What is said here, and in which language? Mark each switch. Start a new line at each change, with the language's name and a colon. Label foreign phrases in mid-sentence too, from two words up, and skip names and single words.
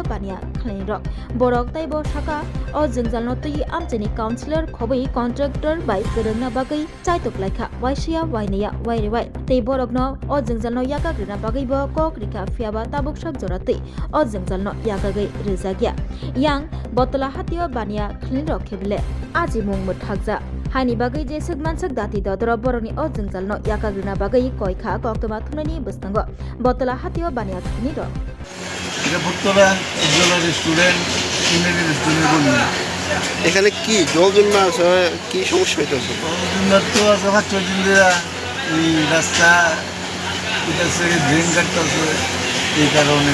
Kok Borok: bania khni rok borok taibo saka o jingjalno tui amchini councilor khobai contractor bai gerengna bagai chaitok laikha waisia wainaya wairewai te borokno o jingjalno yaka grina bagai bo kok rika fiaba tabuk sak jorate o jingjalno yakagai rizagya yang botola hatio bania khni rok khebile aji mung muthakja haini bagai je sugmansak dati dodro boroni o jingjalno yakagrina bagai koikha koktuma thunani bustango botola hatio bania khni rok
Bangla: এটা ভুট্টোলা একজনের স্টুডেন্ট ইংরেজি স্টুডেন্ট বলি এখানে কি জল জমা আছে কি সমস্যা হইতেছে উন্নত তো আছে 5 দিন ধরে এই রাস্তা এটা ড্রেন কাটতেছে এই কারণে